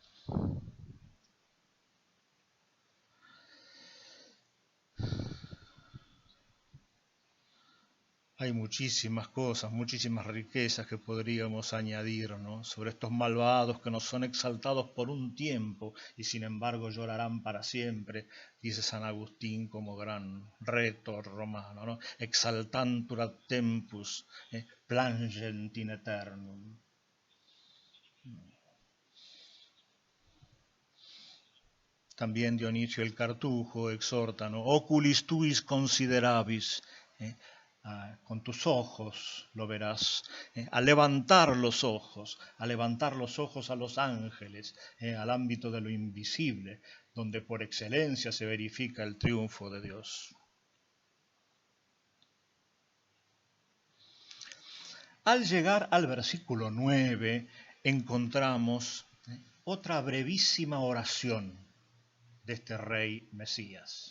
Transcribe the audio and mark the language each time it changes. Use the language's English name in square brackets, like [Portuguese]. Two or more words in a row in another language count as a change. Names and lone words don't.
[Spanish] Hay muchísimas cosas, muchísimas riquezas que podríamos añadir, ¿no?, sobre estos malvados que nos son exaltados por un tiempo y sin embargo llorarán para siempre, dice San Agustín como gran retor romano, ¿no? [Latin] Exaltantur ad tempus, plangent in aeternum. [Spanish] También Dionisio el Cartujo exhorta, ¿no? [Latin] Oculis tuis considerabis, [Spanish] con tus ojos lo verás, a levantar los ojos, a los ángeles, al ámbito de lo invisible, donde por excelencia se verifica el triunfo de Dios. Al llegar al versículo 9 encontramos otra brevísima oración de este rey Mesías.